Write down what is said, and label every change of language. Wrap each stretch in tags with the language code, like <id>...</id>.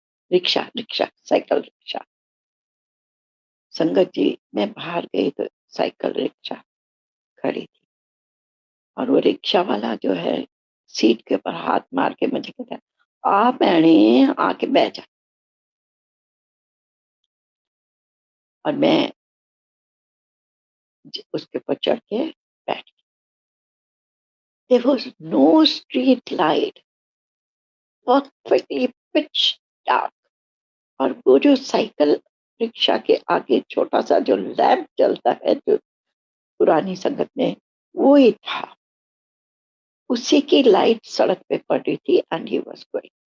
<hi>Rickshaw rickshaw cycle rickshaw. संगत जी मैं बाहर गई तो साइकिल रिक्शा खड़ी थी और वो रिक्शा वाला जो है सीट के ऊपर हाथ मार के मुझे कहता है आ भैने आके बैठ जा। और मैं उसके ऊपर चढ़ के बैठ गई।</hi> <en>There was no street light, perfectly pitch dark।</en> <hi>और वो जो साइकिल रिक्शा के आगे छोटा सा जो लैंप जलता है जो पुरानी संगत में, वो ही था, उसी की लाइट सड़क पे पड़ रही थी</hi> <en>And he was going.</en>